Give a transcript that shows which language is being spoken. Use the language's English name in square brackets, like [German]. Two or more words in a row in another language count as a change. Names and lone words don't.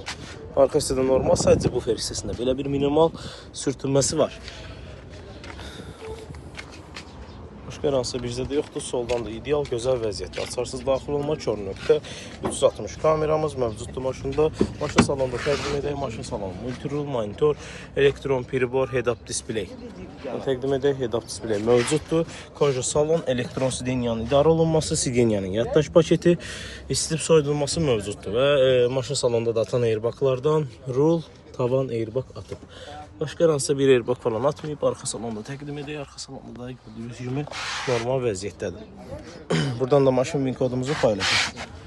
[Azerbaijani] Arxa hissədə normal, sadəcə bufer hissəsində belə bir minimal sürtünməsi var. Başqa hansı bizdə də yoxdur. Soldan da ideal, gözəl vəziyyətdə. Açarsız daxil olma, kör nöqtə. 360 kameramız mövcuddur maşında. Maşın salonunda təqdim edək. Maşın salonu multirul, monitor, elektron pribor, [English] head-up display. [Azerbaijani] Təqdim edək, [English] head-up display [Azerbaijani] mövcuddur. Koja salon, elektron sideniyanın idarə olunması, sideniyanın yaddaş paketi, isitib soyudulması mövcuddur. Və maşın salonunda da atan airbaglardan rul, tavan airbag atıb. Başqa hansısa bir airbag falan atmayıb, arxa salonda təqdim edək. Arxa salonda da gördüyünüz kimi normal vəziyyətdədir. Buradan da maşın VIN kodumuzu paylaşırıq.